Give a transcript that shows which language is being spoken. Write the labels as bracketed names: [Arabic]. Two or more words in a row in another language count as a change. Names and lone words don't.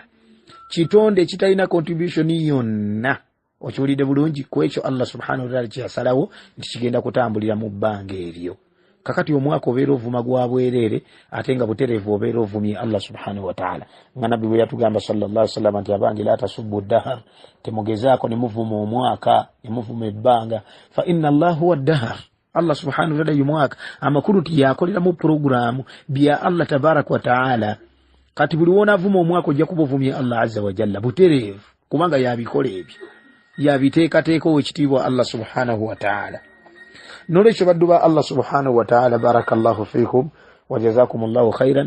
[Ganda] Kitonde kitalina contribution yonna. Okiwulidde bulungi ku ekyo [Arabic] الله سبحانه وتعالى [Ganda] kyasalawo nti kigenda kutambulira mu bbanga eryo. Kakati omwaka obeera ovuma gwa bwereere ate nga butereevu obeera ovumye [Arabic] الله سبحانه وتعالى. [Ganda] Nga nabbi bwe yatugamba [Arabic] صلى الله عليه وسلم [Ganda] nti abange [Arabic] لا تسبوا الدهر, [Ganda] temugezaako ne muvuma omwaka ne muvuma ebbanga, [Arabic] فإن الله هو الدهر. الله سبحانه وتعالى [Ganda] y'omwaka amakulu tiyakolera mu programu bya [Arabic] الله تبارك وتعالى. [Ganda] Kati buli wona avuma omwaka ojja kuba ovumye [Arabic] الله عز وجل [Ganda] butereevu kubanga yabikola ebyo, yabiteekateeka owekitiibwa [Arabic] الله سبحانه وتعالى. [Ganda] Nolekyo baddu ba [Arabic] الله سبحانه وتعالى, بارك الله فيكم وجزاكم الله خيرا.